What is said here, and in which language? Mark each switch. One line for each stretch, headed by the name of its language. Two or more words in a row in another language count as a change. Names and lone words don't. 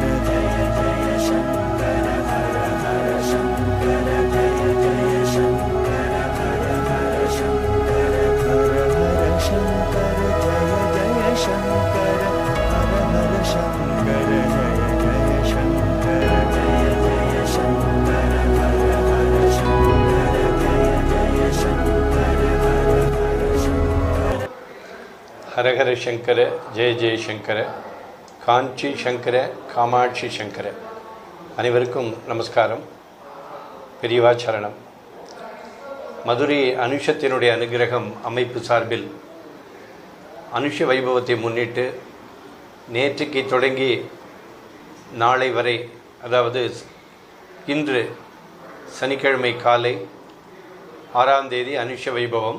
Sanskrit: जय जय शंकर हर हर शंकर जय जय शंकर हर हर शंकर हर हर शंकर जय जय शंकर हर हर शंकर जय जय शंकर जय जय शंकर हर हर शंकर जय जय शंकर हरहर शङ्कर जय जयशङ्कर, काञ्ची शङ्कर कामाक्षी शङ्कर.
Tamil: அனைவருக்கும் நமஸ்காரம், பெரியவாச்சரணம். மதுரை அனுஷத்தினுடைய அனுகிரகம் அமைப்பு சார்பில் அனுஷ வைபவத்தை முன்னிட்டு நேற்றுக்கு தொடங்கி நாளை வரை, அதாவது இன்று சனிக்கிழமை காலை 6ஆம் தேதி அனுஷ வைபவம்.